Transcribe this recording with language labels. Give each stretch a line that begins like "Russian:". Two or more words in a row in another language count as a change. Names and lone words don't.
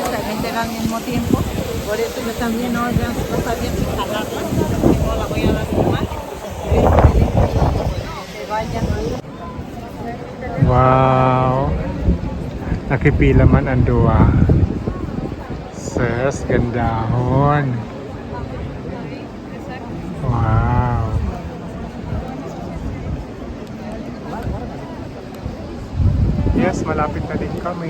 Spanish: vender al mismo tiempo, por eso yo también no, ya no sabía si jalarla, porque no la voy a dar igual. Que vayan.
Hiligaynon: Wow. Nakipila man ang duwa. Sus, gandahon. Wow.
Filipino: Yes, malapit na din kami.